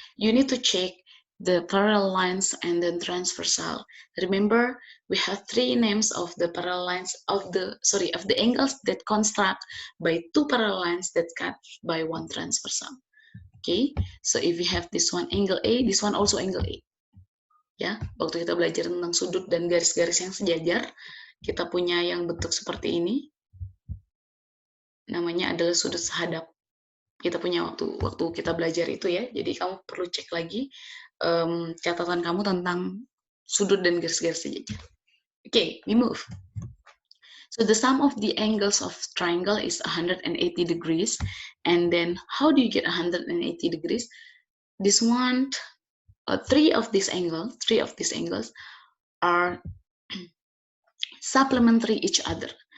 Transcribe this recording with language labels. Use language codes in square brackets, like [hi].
[en] You need to check the parallel lines and then transversal. Remember, we have three names of the parallel lines of the angles that construct by two parallel lines that cut by one transversal. Okay, so if we have this one angle A, this one also angle A. [id] Ya, waktu kita belajar tentang sudut dan garis-garis yang sejajar, kita punya yang bentuk seperti ini, namanya adalah sudut sehadap. Kita punya waktu kita belajar itu ya, jadi kamu perlu cek lagi catatan kamu tentang sudut dan garis-garis sejajar. [en] Okay, we move. So the sum of the angles of triangle is 180 degrees, and then how do you get 180 degrees? This one, three of these angles are supplementary each other.